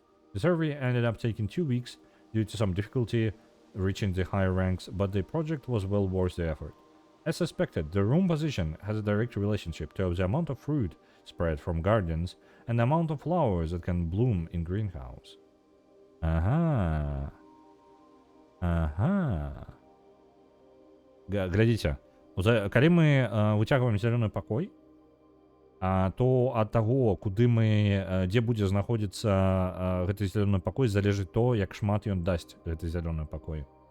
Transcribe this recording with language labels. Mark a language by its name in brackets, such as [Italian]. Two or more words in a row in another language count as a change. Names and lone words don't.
[English] The survey ended up taking 2 weeks due to some difficulty reaching the higher ranks, but the project was well worth the effort. As suspected, the room position has a direct relationship to the amount of fruit spread from gardens and the amount of flowers that can bloom in greenhouse. [Belarusian] Ага. Глядзіце, калі мы выцягваем зялёны пакой, то ад таго, куды мы, дзе будзе знаходзіцца гэты зялёны пакой, залежыць то, як шмат ён дасць гэты зялёны пакой.